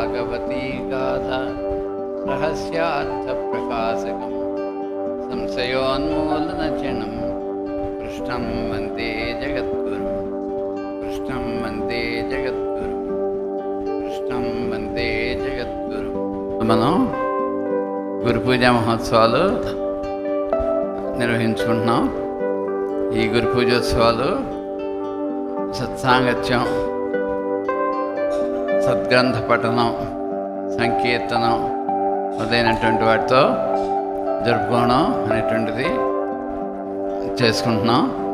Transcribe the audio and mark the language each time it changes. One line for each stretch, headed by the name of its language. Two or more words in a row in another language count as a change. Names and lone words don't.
Sanskrit: भगवती गाथा रहस्यार्थप्रकाशकं संशयोन्मूलनचनं कृष्णं वन्दे जगद्गुरुं कृष्णं वन्दे जगद्गुरुं कृष्णं वन्दे जगद्गुरुं।
Telugu: మనం గురు పూజ మహోత్సవాలు నిర్వహించుకుంటున్నాం. ఈ గురు పూజోత్సవాలు సత్సాంగత్యం, సద్గ్రంథ పఠనం, సంకీర్తనం మొదలైనటువంటి వాటితో జరుపుకోవడం అనేటువంటిది చేసుకుంటున్నాం.